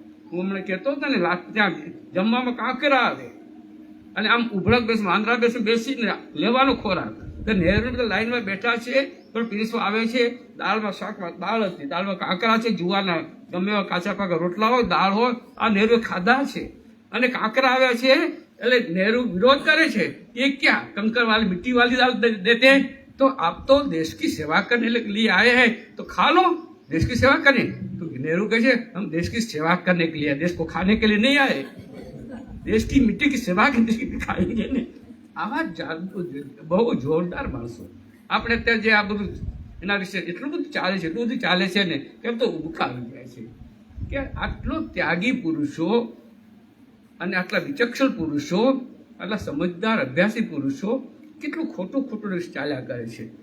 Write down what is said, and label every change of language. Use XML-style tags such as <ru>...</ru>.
<gu>હું હમણાં કહેતો હતો ને, ત્યાં જમવામાં કાંકરા આવે અને આમ ઉભળક વાંદરા બેસીને લેવાનો ખોરાક. તો નહેરુ બધા લાઈનમાં બેઠા છે, પણ પીરસવા આવે છે. દાળમાં શાકમાં દાળ હતી, દાળમાં કાંકરા છે, જુવારના ગમે એવા કાચા પાકા રોટલા હોય, દાળ હોય, આ નહેરુએ ખાધા છે. અને કાંકરા આવ્યા છે એટલે નહેરુ વિરોધ કરે છે.</gu> <hi>એ ક્યાં કંકર વાલી મિટ્ટી વાલી દાળ દેતે, तो आप तो देश की सेवा करने लिए आए हैं, तो खा लो, देश की सेवा करें. तो नेहरू कहे हम देश की सेवा करने के लिए, देश को खाने के लिए नहीं आए, देश की मिट्टी की सेवा करने के लिए खाएंगे ने.</hi> <gu>આવા બહુ જોરદાર માણસો. આપણે અત્યારે જે આ બધું એના વિશે એટલું બધું ચાલે છે ને, કેમ તો ઉભા આવી જાય છે કે આટલો ત્યાગી પુરુષો અને આટલા વિચક્ષણ પુરુષો, આટલા સમજદાર અભ્યાસી પુરુષો કેટલું ખોટું ચાલ્યા કરે છે.</gu>